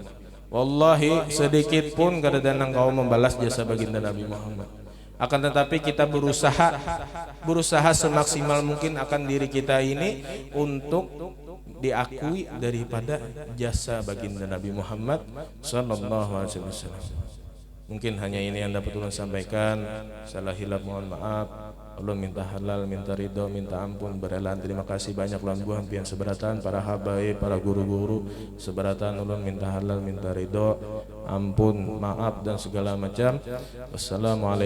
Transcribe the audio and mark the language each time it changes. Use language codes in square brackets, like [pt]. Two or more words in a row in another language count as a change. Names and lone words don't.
[bjn] Wallahi sedikit pun kada ada engkau membalas jasa baginda Nabi Muhammad. [id] Akan tetapi kita berusaha semaksimal mungkin akan diri kita ini untuk diakui daripada jasa baginda Nabi Muhammad sallallahu alaihi wasallam. [bjn] Mungkin hanya ini yang dapat ulun sampaikan. Salah hilap mohon maaf. Allah minta halal, minta ridho, minta ampun, berelan. Terima kasih banyak lan buah pian seberatan para habaib, para guru-guru seberatan. Ulun minta halal, minta ridho, ampun, maaf dan segala macam.